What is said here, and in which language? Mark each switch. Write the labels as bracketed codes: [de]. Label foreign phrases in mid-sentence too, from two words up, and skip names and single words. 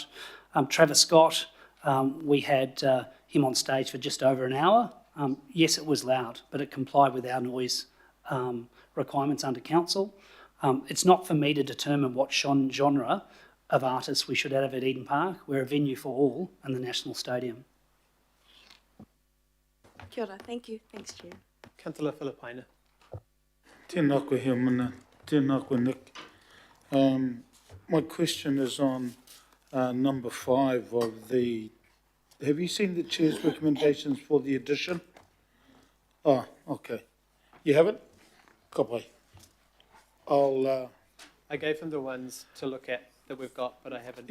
[en] Travis Scott, we had him on stage for just over an hour. Yes, it was loud, but it complied with our noise requirements under council. It's not for me to determine what genre of artists we should have at Eden Park. We're a venue for all in the National Stadium. [mi] Kia ora, [en] thank you. Thanks, Chair. Councillor Filipaina. [mi] Tēnā koe hea mana, tēnā koe Nick. [en] My question is on number 5 of the... Have you seen the Chair's recommendations for the addition? Oh, okay. You haven't? Kapai. I gave him the ones to look at that we've got, but I haven't.